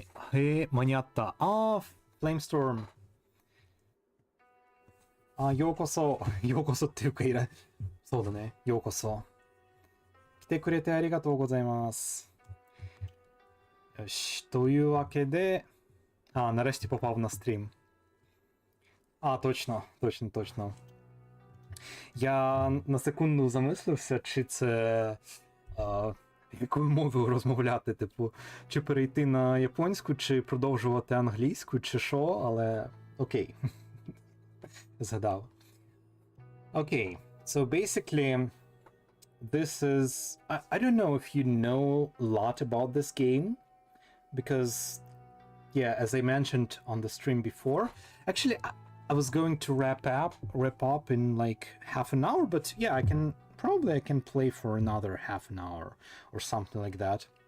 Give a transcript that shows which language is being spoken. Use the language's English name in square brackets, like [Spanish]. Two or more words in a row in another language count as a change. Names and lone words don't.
[Japanese] へえ、間に合った。Flamestorm。ようこそ。ようこそっていうかそうだね。ようこそ。来てくれてありがとうございます。よし。というわけで、 [Ukrainian] нарешті попав на стрім. Точно. Я на секунду замислився, чи це якою мовою розмовляти, типу, чи перейти на японську, чи продовжувати англійську, чи що, але окей. Згадав. [English] Okay, so basically, this is... I don't know if you know a lot about this game, because, yeah, as I mentioned on the stream before, actually, I was going to wrap up in like half an hour, but yeah, I can play for another half an hour or something like that.